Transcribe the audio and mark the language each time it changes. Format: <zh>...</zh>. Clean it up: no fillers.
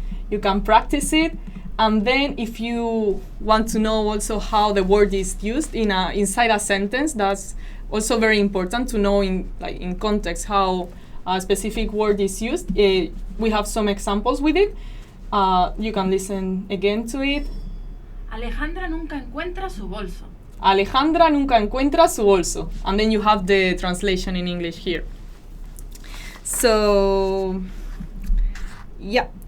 <en>You can practice it, and then if you want to know also how the word is used inside a sentence, that's also very important to know in context how a specific word is used. We have some examples with it. You can listen again to it.</en> <es>Alejandra nunca encuentra su bolso. Alejandra nunca encuentra su bolso.</es> <en>And then you have the translation in English here. So, yeah.</en>